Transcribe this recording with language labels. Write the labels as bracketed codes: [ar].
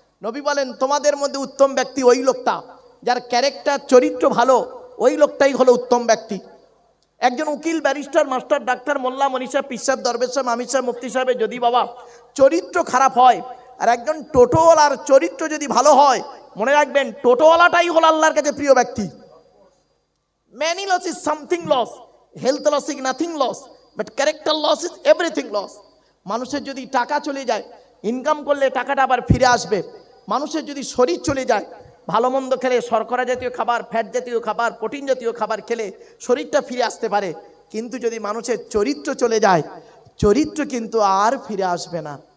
[bn] নবী বলেন, তোমাদের মধ্যে উত্তম ব্যক্তি ওই লোকটা যার ক্যারেক্টার চরিত্র ভালো, ওই লোকটাই হলো উত্তম ব্যক্তি। একজন উকিল, ব্যারিস্টার, মাস্টার, ডাক্তার, মোল্লা, মনীষা, পীর সাহেব, দরবেশ সাহেব, আমির সাহেব, মুফতি সাহেবের যদি বাবা চরিত্র খারাপ হয়, আর একজন টোটোওয়ালার চরিত্র যদি ভালো হয়, মনে রাখবেন টোটোওয়ালাটাই হলো আল্লাহর কাছে প্রিয় ব্যক্তি। [en] Many loss is something loss, health loss is nothing loss, but character loss is everything loss. [bn] মানুষের যদি টাকা চলে যায়, ইনকাম করলে টাকাটা আবার ফিরে আসবে। মানুষের যদি শরীর চলে যায়, ভালো মন্দ খেলে, শর্করা জাতীয় খাবার, ফ্যাট জাতীয় খাবার, প্রোটিন জাতীয় খাবার খেলে শরীরটা ফিরে আসতে পারে, কিন্তু যদি মানুষের চরিত্র চলে যায়, চরিত্র কিন্তু আর ফিরে আসবে না।